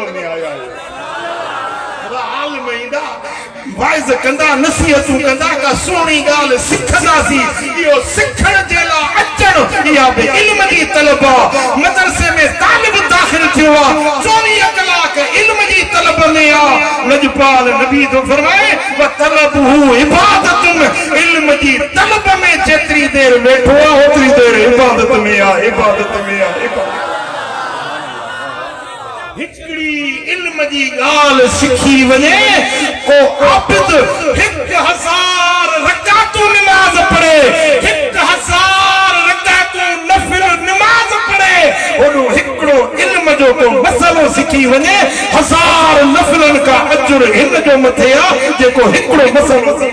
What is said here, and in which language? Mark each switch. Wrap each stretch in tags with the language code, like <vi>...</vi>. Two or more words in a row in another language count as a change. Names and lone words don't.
<sd>में आया आहियो आलिम ईंदा वाइज़ कंदा नसीहतूं कंदा का सुहिणी ॻाल्हि सिखंदासीं इहो सिखण जे लाइ अचणु इहा बि इल्म जी तलब आहे मदरसे में तालिब दाख़िल थियो आहे 24 कलाक इल्म जी तलब में आहे लजपाल नबी तो फरमाए</sd> <ar>وطلبه عبادة</ar> <sd>इल्म जी तलब में जेतिरी देर वेठो आहे ओतिरी देर इबादत में आहे इबादत में आहे हिकड़ी इल्म जी ॻाल्हि सिखी वञे को आबिद 1000 रकातूं नमाज़ पढ़े 1000 रकातूं नफिल नमाज़ पढ़े ओॾो हिकिड़ो इल्म जो को मसलो सिखी वञे 1000 नफिलनि का अजुर हिन जो मथे आहे जेको हिकिड़ो मसलो</sd>